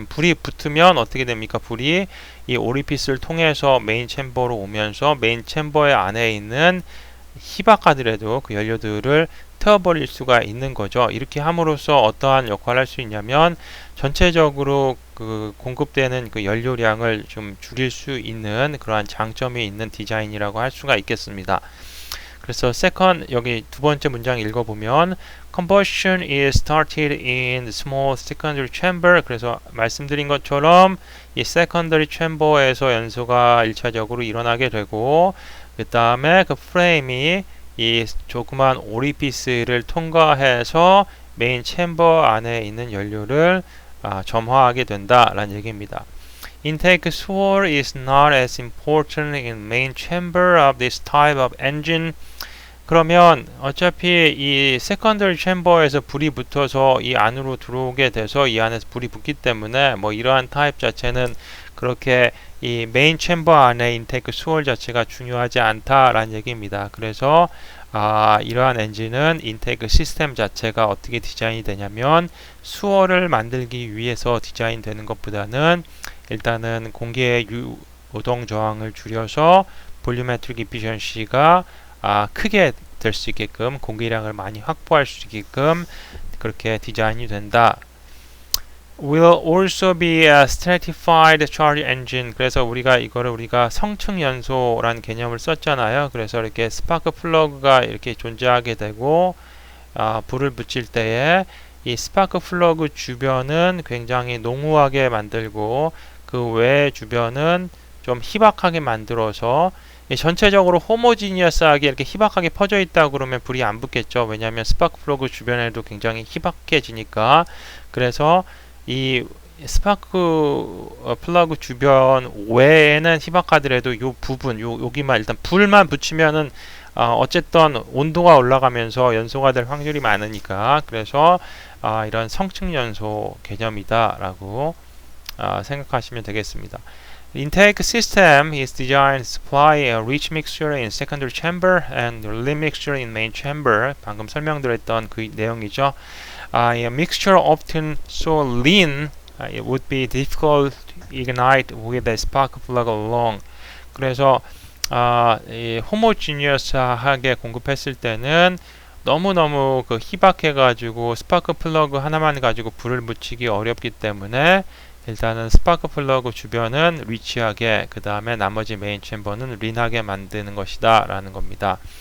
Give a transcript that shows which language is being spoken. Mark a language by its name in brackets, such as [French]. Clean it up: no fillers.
[Korean] 그럼 불이 붙으면 어떻게 됩니까? 불이 이 오리피스를 통해서 메인 챔버로 오면서 메인 챔버의 안에 있는 희박하더라도 그 연료들을 태워버릴 수가 있는 거죠. 이렇게 함으로써 어떠한 역할을 할 수 있냐면 전체적으로 그 공급되는 그 연료량을 좀 줄일 수 있는 그러한 장점이 있는 디자인이라고 할 수가 있겠습니다. 그래서 여기 두 번째 문장 읽어보면 [English] combustion is started in the small secondary chamber. [Korean] 그래서 말씀드린 것처럼 이 secondary chamber에서 연소가 1차적으로 일어나게 되고 그 다음에 그 프레임이 이 조그만 오리피스를 통과해서 메인 챔버 안에 있는 연료를 점화하게 된다라는 얘기입니다. [English] Intake swirl is not as important in main chamber of this type of engine. [Korean] 그러면 어차피 이 세컨더리 챔버에서 불이 붙어서 이 안으로 들어오게 돼서 이 안에서 불이 붙기 때문에 뭐 이러한 타입 자체는 그렇게 이 메인 챔버 안에 인테이크 수월 자체가 중요하지 않다라는 얘기입니다. 그래서 이러한 엔진은 인테이크 시스템 자체가 어떻게 디자인이 되냐면 수월을 만들기 위해서 디자인되는 것보다는 일단은 공기의 요동 저항을 줄여서 볼륨메트릭 이피션시가 크게 될 수 있게끔 공기량을 많이 확보할 수 있게끔 그렇게 디자인이 된다. [English] will also be a stratified charge engine. [Korean] 그래서 우리가 성층 연소라는 개념을 썼잖아요. 그래서 이렇게 스파크 플러그가 이렇게 존재하게 되고 불을 붙일 때에 이 스파크 플러그 주변은 굉장히 농후하게 만들고 그 외 주변은 좀 희박하게 만들어서 전체적으로 호모지니어스하게 이렇게 희박하게 퍼져 있다 그러면 불이 안 붙겠죠. 왜냐하면 스파크 플러그 주변에도 굉장히 희박해지니까. 그래서 이 스파크 플러그 주변 외에는 희박하더라도 요 부분 여기만 일단 불만 붙이면은 어쨌든 온도가 올라가면서 연소가 될 확률이 많으니까. 그래서 이런 성층 연소 개념이다라고 생각하시면 되겠습니다. [English] Intake system is designed to supply a rich mixture in secondary chamber and lean mixture in main chamber. [Korean] 방금 설명드렸던 그 내용이죠. [English] A mixture often so lean it would be difficult to ignite with a spark plug alone. [Korean] 그래서 이 호모지니어스하게 공급했을 때는 너무너무 그 희박해가지고 스파크 플러그 하나만 가지고 불을 붙이기 어렵기 때문에 일단은 스파크 플러그 주변은 리치하게, 그 다음에 나머지 메인 챔버는 린하게 만드는 것이다 라는 겁니다.